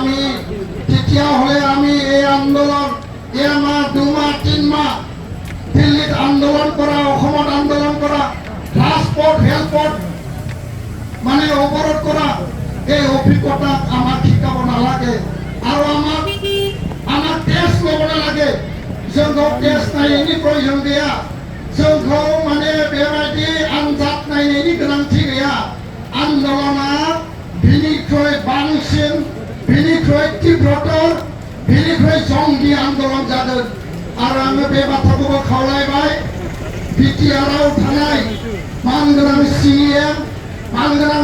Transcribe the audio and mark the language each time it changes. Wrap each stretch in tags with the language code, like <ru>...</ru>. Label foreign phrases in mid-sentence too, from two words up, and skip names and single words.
<as>আমি এই আন্দোলন এমাহ দুমাহ তিনমাহ দিল্লীত আন্দোলন কৰা অসমত আন্দোলন কৰা ৰাজপথ ৰেলপথ মানে অৱৰোধ কৰা এই অভিজ্ঞতা আমাক শিকাব নালাগে আৰু আমাক টেষ্ট ল'ব নালাগে</as> <brx>जोंखौ टेस्ट नायनायनि प्रयोजन गैया जोंखौ माने बेबायदि आनजाद नायनायनि गोनांथि गैया आन्दोलना बिनिख्रुइ बांसिन बिनिख्रुइ तीव्रतर बिनिख्रुइ जंगि आन्दोलन जागोन आरो आङो बे बाथ्राखौबो खावलायबाय बिटिआरआव थानाय मानगोनां सिएम मानगोनां</brx>